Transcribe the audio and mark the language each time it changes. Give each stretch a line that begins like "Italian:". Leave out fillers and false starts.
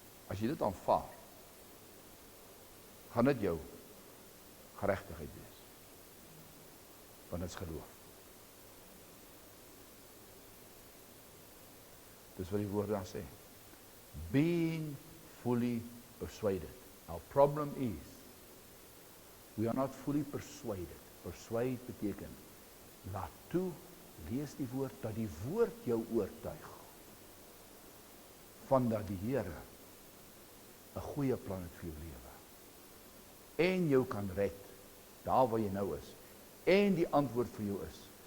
Afrikaans: As jy dit aanvaar, gaan dit jou geregtigheid wees. Want dit is geloof. Dis wat die woord daar sê.
English: Being fully persuaded. Our problem is, we are not fully persuaded.
Afrikaans: Persuade beteken, laat toe, lees die woord, dat die woord jou oortuig, van dat die Here 'n goeie plan het vir jou lewe. En jou kan red, daar waar jy nou is. En die antwoord vir jou is.